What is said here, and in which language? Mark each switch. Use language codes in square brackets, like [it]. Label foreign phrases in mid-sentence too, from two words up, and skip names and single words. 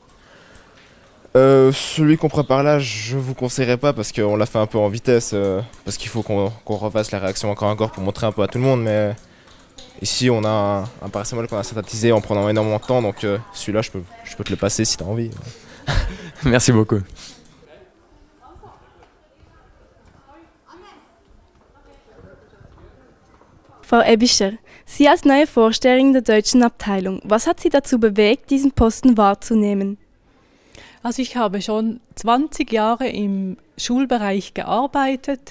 [fr] Celui qu'on prépare là, je vous conseillerais pas parce qu'on l'a fait un peu en vitesse, parce qu'il faut qu'on refasse la réaction encore pour montrer un peu à tout le monde, mais ici on a un paracétamol qu'on a synthétisé en prenant énormément de temps, donc celui-là je peux te le passer si tu as envie. Merci beaucoup. [de] Frau Ebischer, Sie als neue Vorsteherin der deutschen Abteilung, was hat Sie dazu bewegt, diesen Posten wahrzunehmen? Also ich habe schon 20 Jahre im Schulbereich gearbeitet.